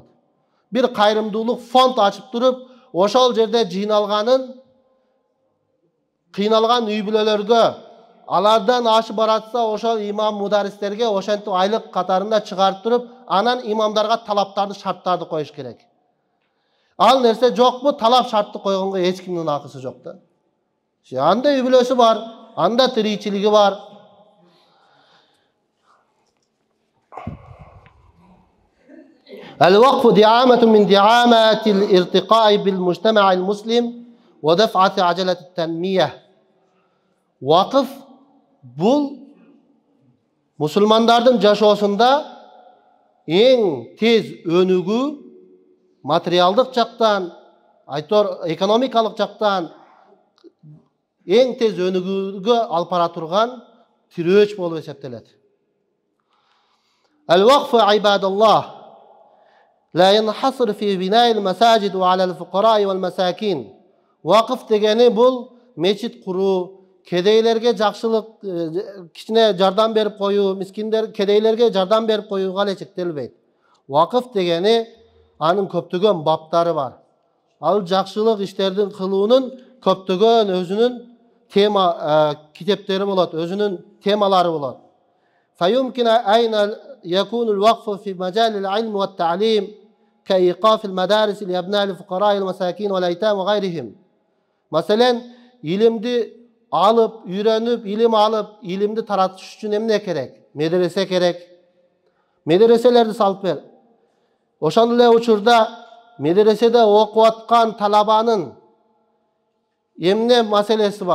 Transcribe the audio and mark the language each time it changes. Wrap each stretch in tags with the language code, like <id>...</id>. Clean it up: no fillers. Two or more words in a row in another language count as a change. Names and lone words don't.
<ky>Бир кайрымдуулук фонд ачып туруп, ошол жерде жыйналганын кыйналган үй бүлөлөргө, алардан ашып баратса ошол имам мударистерге ошентип айлык катарында чыгарып туруп, анан имамдарга талаптарды, шарттарды коюш керек. Ал нерсе жокпу? Талап шартты койгонго эч кимдин акысы жок да. Анда үй бүлөсү бар, анда тиричилиги бар.</ky> <ar>الوقف دعامة من دعامات الارتقاء بالمجتمع المسلم ودفعة عجلة التنمية.</ar> <ky>Вакыф бул мусулмандардын жашоосунда эң тез өнүгүү, материалдык жактан, экономикалык жактан эң тез өнүгүүгө алып бара турган тирөөч болуп эсептелет.</ky> <ar>الوقف عباد الله لا ينحصر في بناء المساجد وعلى الفقراء والمساكين.</ar> <ky>Вакыф дегени бул мечит куруу, кедейлерге жакшылык, кичине жардам берип коюу, мискиндер, кедейлерге жардам берип коюуга эле чектелбейт. Вакыф дегени анын көптөгөн баптары бар. Ал жакшылык иштердин кылуунун көптөгөн өзүнүн тема китептери болот, өзүнүн темалары болот.</ky> <ar>فيمكن أين يكون الوقف في مجال العلم والتعليم كإيقاف المدارس لأبناء الفقراء والمساكين والأيتام وغيرهم.</ar> <ky>Мисалы илимди алып, үйрөнүp, илим алып, илимди таратыш үчүн эмне керек? Медресе керек. Медреселерди салып бер. Ошон эле учурда медреседе окуп аткан талабанын эмне маселеси бар.</ky>